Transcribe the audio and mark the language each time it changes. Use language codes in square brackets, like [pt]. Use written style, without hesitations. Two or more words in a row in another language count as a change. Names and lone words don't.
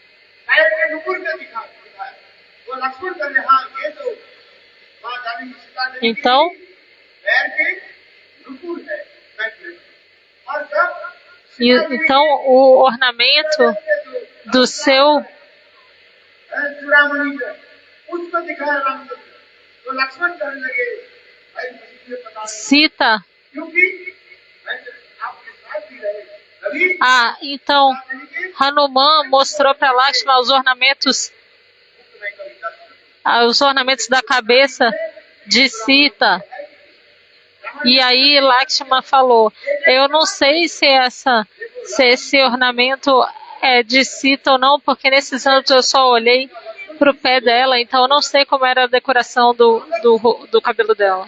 [pt] Então, então o ornamento do seu [hi] उसको दिखाया रामचंद्र तो लक्ष्मण कहने लगे भाई मुझे पता नहीं Sita. क्योंकि मैं जब आपके साथ भी रहे कभी [pt] Então Hanuman mostrou para Lakshma os ornamentos da cabeça de Sita. E aí Lakshma falou, eu não sei se esse ornamento é de Sita ou não, porque nesses anos eu só olhei para o pé dela, então eu não sei como era a decoração do cabelo dela.